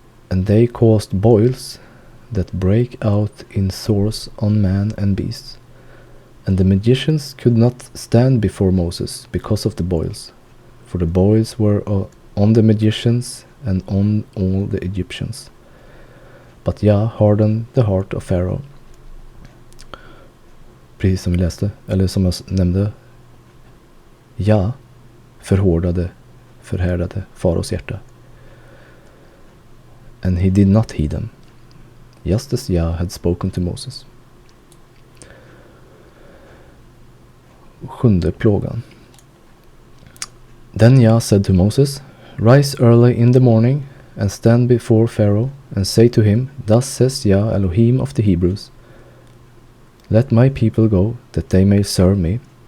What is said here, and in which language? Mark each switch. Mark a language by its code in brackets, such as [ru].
[en] And they caused boils that break out in sores on man and beasts. And the magicians could not stand before Moses because of the boils, for the boils were on the magicians and on all the Egyptians. But Yah hardened the heart of Pharaoh. [sv] Precis som vi läste, eller som jag nämnde, Yah förhärdade faraos hjärta. [en] And he did not heed them, just as Yah had spoken to Moses. [sv] Sjunde plågan. [en] Then Yah said to Moses, Rise early in the morning and stand before Pharaoh and say to him, Thus says Yah Elohim of the Hebrews, Let my people go, that they may serve me.